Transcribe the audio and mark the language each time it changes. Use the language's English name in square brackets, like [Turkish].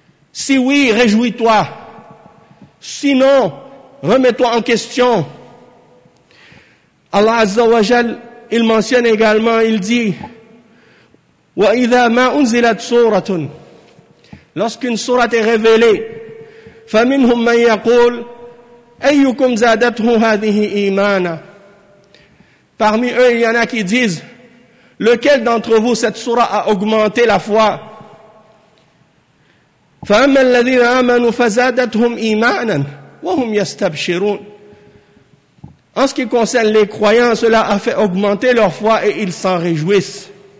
[French] Si oui, réjouis-toi. Sinon, remets-toi en question. Allah Azza wa Jal, il mentionne également, il dit, [Arabic] وَإِذَا مَا أُنزِلَتْ سُورَةٌ. [French] Lorsqu'une sourate est révélée, [Arabic] فَمِنْهُمْ مَنْ يَقُولُ أَيُّكُمْ زَادَتْهُ هَذِهِ إِيمَانًا. [French] Parmi eux, il y en a qui disent, lequel d'entre vous cette sourate a augmenté la foi? [Arabic] فَأَمَّا الَّذِينَ آمَنُوا فَزَادَتْهُمْ إِيمَانًا وَهُمْ يَسْتَبْشِرُونَ. [French] En ce qui concerne les croyants, cela a fait augmenter leur foi et ils s'en réjouissent.